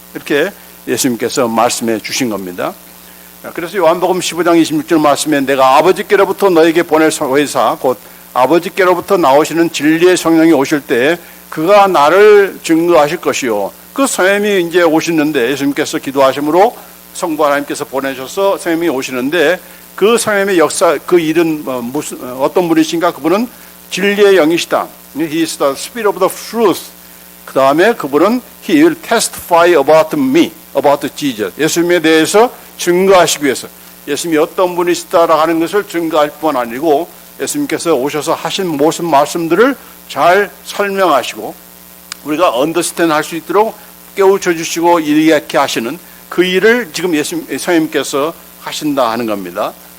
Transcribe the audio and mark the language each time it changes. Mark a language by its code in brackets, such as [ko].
[ko] 이렇게 예수님께서 말씀해 주신 겁니다. 그래서 요한복음 15장 26절 말씀에 내가 아버지께로부터 너에게 보낼 의사 곧 아버지께로부터 나오시는 진리의 성령이 오실 때 그가 나를 증거하실 것이요. 그 성령님이 이제 오시는데 예수님께서 기도하심으로 성부 하나님께서 보내셔서 성령님이 오시는데 그 성령님의 역사, 그 일은 어떤 분이신가? 그분은 진리의 영이시다. [en] He is the Spirit of the truth. [ko] 그 다음에 그분은 [en] He will testify about me, about Jesus. [ko] 예수님에 대해서 증거하시기 위해서 예수님이 어떤 분이시다라고 하는 것을 증거할 뿐 아니고 예수님께서 오셔서 하신 모든 말씀들을 잘 설명하시고 우리가 언더스탠드 할 수 있도록 깨우쳐 주시고 이렇게 하시는 그 일을 지금 성령님께서 하신다 하는 겁니다.